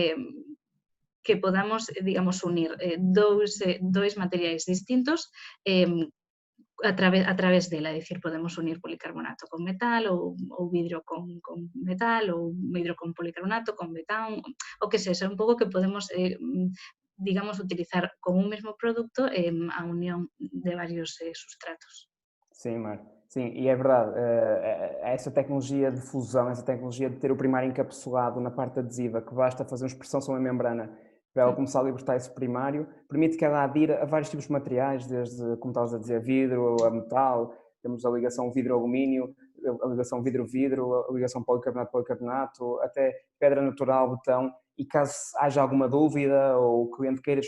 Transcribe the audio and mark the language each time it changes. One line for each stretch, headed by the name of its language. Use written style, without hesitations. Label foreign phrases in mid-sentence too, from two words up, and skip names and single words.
Galician: que podamos, digamos, unir dous materiais distintos a través dela, é dicir, podemos unir policarbonato con metal ou vidro con metal ou vidro con policarbonato, con betán, o que sexa, un pouco que podemos digamos, utilizar con un mesmo produto a unión de varios substratos.
Portuguese: Sim, Mar. Sim, e é verdade, essa tecnologia de fusão, essa tecnologia de ter o primário encapsulado na parte adesiva, que basta fazer uma expressão sobre a membrana para ela começar a libertar esse primário, permite que ela adira a vários tipos de materiais, desde, como estavas a dizer, vidro, a metal, temos a ligação vidro-alumínio, a ligação vidro-vidro, a ligação policarbonato-policarbonato, até pedra natural, betão, e caso haja alguma dúvida ou o cliente queira